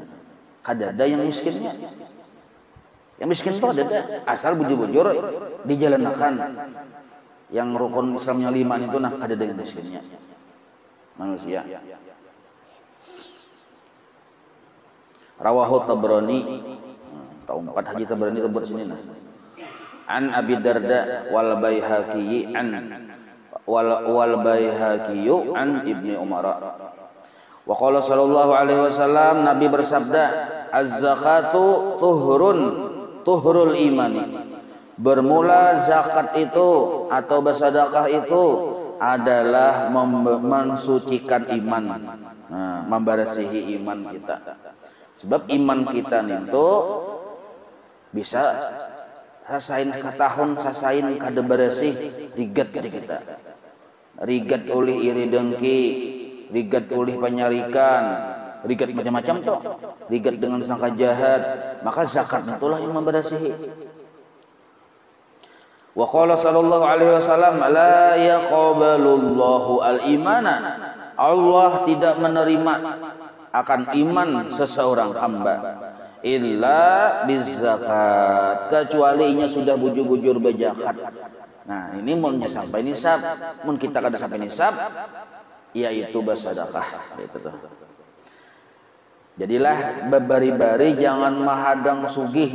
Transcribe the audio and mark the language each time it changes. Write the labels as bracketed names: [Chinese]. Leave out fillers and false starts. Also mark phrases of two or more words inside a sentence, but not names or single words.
[Banjar] Kada ada yang miskinnya. Yang miskin itu ada asal bujur-bujur dijalankan. Yang rukun Islamnya 5 itu nah kada ada yang miskinnya manusia. Rawahu Tabrani, tahu 4 haji Tabrani tebut sini nah. [Arabic] عن أبي الدرداء والبيهقي والبيهقي عن ابن عمر. وقال صلى الله عليه وسلم, [Banjar] Nabi bersabda, [Arabic] الزكاة طهر الإيمان. [Banjar] Bermula zakat itu atau bersedekah itu adalah mensucikan iman, nah, membersihi iman kita. Sebab iman kita itu bisa sasain katahun, sasain kada bersih, rigat kita. Rigat oleh iri dengki, rigat oleh penyarikan, rigat macam-macam tuh, rigat dengan sangka jahat, maka zakat itulah yang memberasihi. [Arabic] وقال صلى الله عليه وسلم لا يقبل الله الإيمان. [Banjar] Allah tidak menerima akan iman seseorang hamba [Arabic] إلا بزكاة, [Banjar] kecuali nya sudah bujur-bujur berzakat. Nah, ini mun sampai nisab, mun kita kada sampai nisab yaitu bersedekah gitu tuh. Jadilah bebari-bari jangan mahadang sugih.